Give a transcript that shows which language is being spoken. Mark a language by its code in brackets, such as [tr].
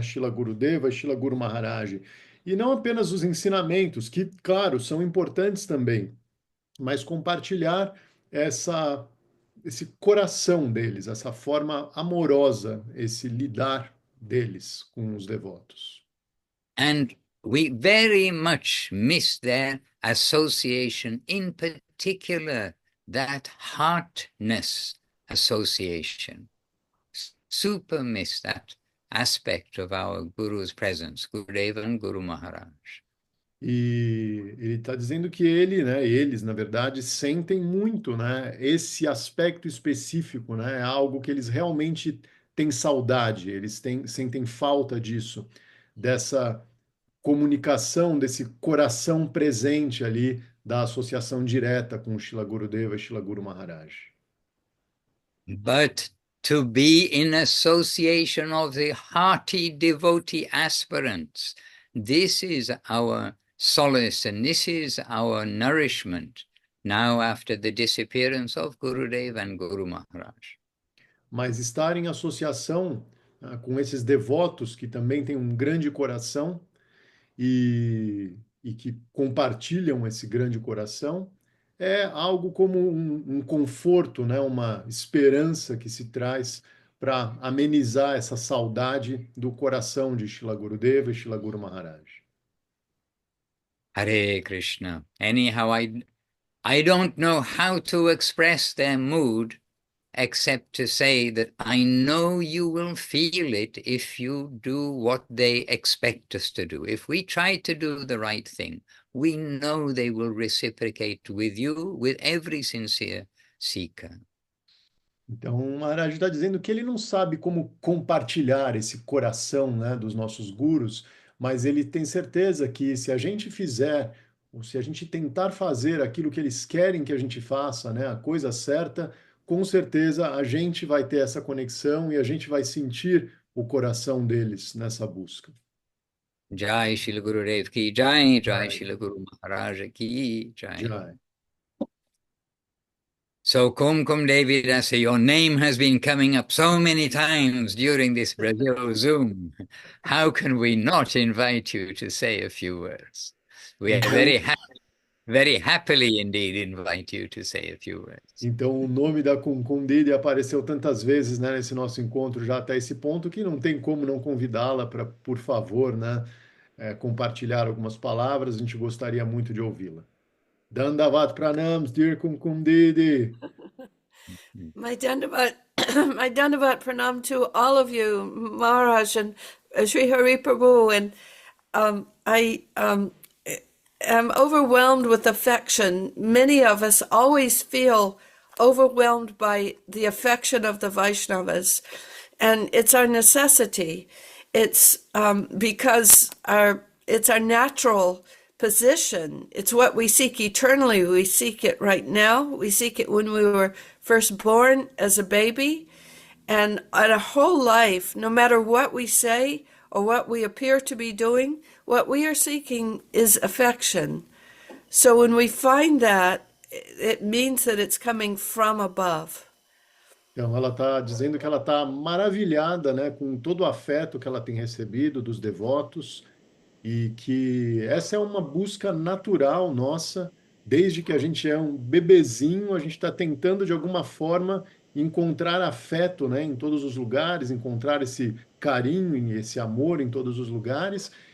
[pt] Srila Gurudeva e Srila Guru Maharaj. E não apenas os ensinamentos, que, claro, são importantes também, mas compartilhar esse coração deles, essa forma amorosa, esse lidar deles com os devotos. [en] And we very much miss their association, in particular, that heartness association. Super miss that aspect of our Guru's presence, Gurudeva and Guru Maharaj. [pt] E ele está dizendo que ele, né, eles, na verdade, sentem muito, né, esse aspecto específico, né, é algo que eles realmente têm saudade, sentem falta disso, dessa comunicação, desse coração presente ali da associação direta com o Shila Gurudeva e Shila Guru Maharaj. [en] But to be in association of the hearty devotee aspirants, this is our solace and this is our nourishment now after the disappearance of Gurudev and Guru Maharaj. [pt] Mas estar em associação com esses devotos que também têm um grande coração e que compartilham esse grande coração é algo como um conforto, né? Uma esperança que se traz para amenizar essa saudade do coração de Shila Gurudeva e Shila Guru Maharaj. [sa] Hare Krishna. [en] Anyhow, I don't know how to express their mood except to say that I know you will feel it if you do what they expect us to do. If we try to do the right thing, we know they will reciprocate with you, with every sincere seeker. [pt] Então, o Maharaj está dizendo que ele não sabe como compartilhar esse coração, né, dos nossos gurus, mas ele tem certeza que se a gente fizer, ou se a gente tentar fazer aquilo que eles querem que a gente faça, né, a coisa certa, com certeza a gente vai ter essa conexão e a gente vai sentir o coração deles nessa busca. [hi] Jai Shila Gurudev ki Jai, Jai Shila Guru Maharaj ki Jai. Jai. [en] So Kumkum Devidasi, your name has been coming up so many times during this Brazil Zoom. How can we not invite you to say a few words? We are very happy very happily indeed invite you to say a few words. [pt] Então, o nome da Kunkundidi apareceu tantas vezes, né, nesse nosso encontro já até esse ponto que não tem como não convidá-la para, por favor, né, compartilhar algumas palavras. A gente gostaria muito de ouvi-la. [en] Dandavat pranams, dear Kunkundidi. My Dandavat, my Dandavat pranam to all of you, Maharaj and Sri Hari Prabhu, and I am overwhelmed with affection. Many of us always feel overwhelmed by the affection of the Vaishnavas, and it's our necessity. It's because it's our natural position. It's what we seek eternally. We seek it right now. We seek it when we were first born as a baby, and our whole life, no matter what we say or what we appear to be doing, what we are seeking is affection. So when we find that, it means that it's coming from above. [pt] Então, ela está dizendo que ela está maravilhada, né, com todo o afeto que ela tem recebido dos devotos e que essa é uma busca natural nossa, desde que a gente é um bebezinho, a gente está tentando de alguma forma encontrar afeto, né, em todos os lugares, encontrar esse carinho e esse amor em todos os lugares,